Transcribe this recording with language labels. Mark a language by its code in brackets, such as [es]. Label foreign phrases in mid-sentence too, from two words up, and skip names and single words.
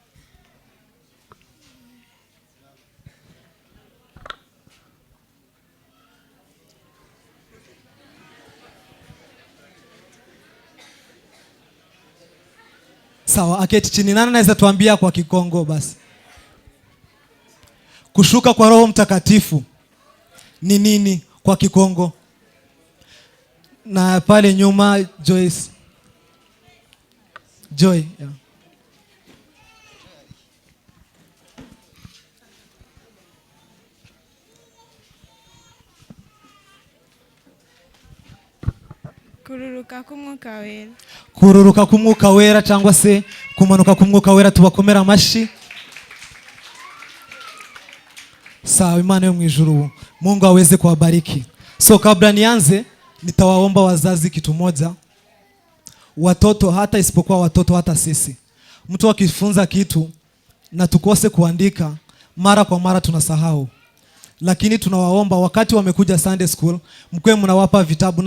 [sw] Sawa, aketi chini. Nani anaweza tuambia kwa Kikongo basi? Kushuka kwa Roho Mtakatifu ni nini kwa Kikongo? Na pale nyuma Joy, yeah. [rw] Kururuka k'umwuka wera. Kururuka k'umwuka wera cyangwa se kumanuka k'umwuka wera, tubakomera amashi. [sw] Sawa, [rw] Imana yo mwijuru [sw] Mungu aweze kuwabariki. So kabla nianze, nitawaomba wazazi kitu moja. Watoto, hata isipokuwa watoto, hata sisi, mtu akifunza kitu na tukose kuandika, mara kwa mara tunasahau. Lakini tunawaomba wakati wamekuja [en] Sunday school, [sw] mkwe mnawapa vitabu.